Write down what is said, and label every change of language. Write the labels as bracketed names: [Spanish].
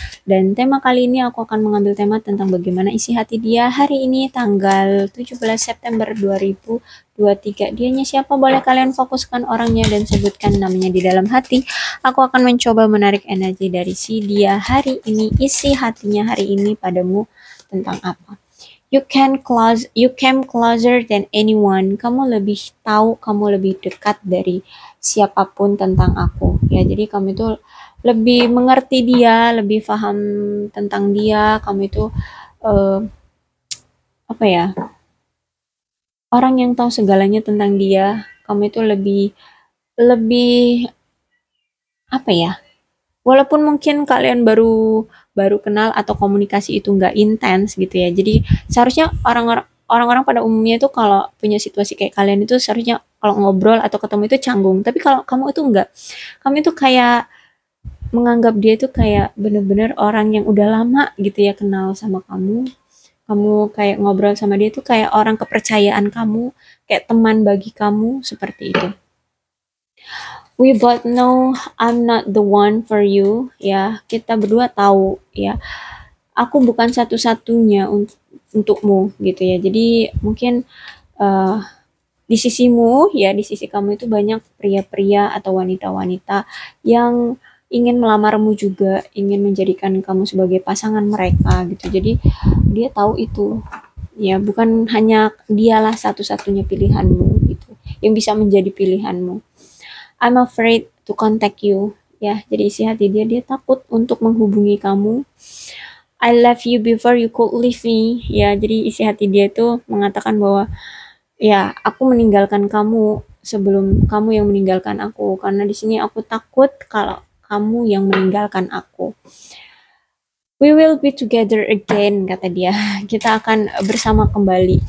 [Indonesian] Dan tema kali ini aku akan mengambil tema tentang bagaimana isi hati dia hari ini tanggal 17 September 2023. Dianya siapa? Boleh kalian fokuskan orangnya dan sebutkan namanya di dalam hati. Aku akan mencoba menarik energi dari si dia hari ini, isi hatinya hari ini padamu tentang apa. [English] You came closer than anyone. [Indonesian] Kamu lebih tahu, kamu lebih dekat dari siapapun tentang aku. Ya, jadi kamu itu lebih mengerti dia, lebih paham tentang dia. Kamu itu eh, apa ya? Orang yang tahu segalanya tentang dia. Kamu itu lebih lebih apa ya? Walaupun mungkin kalian baru baru kenal atau komunikasi itu nggak intens gitu ya. Jadi seharusnya orang-orang pada umumnya itu kalau punya situasi kayak kalian itu seharusnya kalau ngobrol atau ketemu itu canggung. Tapi kalau kamu itu enggak, kamu itu kayak menganggap dia itu kayak bener-bener orang yang udah lama gitu ya kenal sama kamu. Kamu kayak ngobrol sama dia itu kayak orang kepercayaan kamu, kayak teman bagi kamu seperti itu. [English] We both know I'm not the one for you, ya. [Indonesian] Kita berdua tahu, ya. Aku bukan satu-satunya untukmu, gitu ya. Jadi mungkin uh, di sisimu, ya, di sisi kamu itu banyak pria-pria atau wanita-wanita yang ingin melamarmu juga, ingin menjadikan kamu sebagai pasangan mereka, gitu. Jadi dia tahu itu, ya. Bukan hanya dialah satu-satunya pilihanmu, gitu, yang bisa menjadi pilihanmu. [English] I'm afraid to contact you. [Indonesian] Ya, jadi isi hati dia takut untuk menghubungi kamu. [English] I left you before you could leave me. [Indonesian] Ya, jadi isi hati dia tuh mengatakan bahwa ya, aku meninggalkan kamu sebelum kamu yang meninggalkan aku. Karena di sini aku takut kalau kamu yang meninggalkan aku. [English] We will be together again, [Indonesian] kata dia. Kita akan bersama kembali.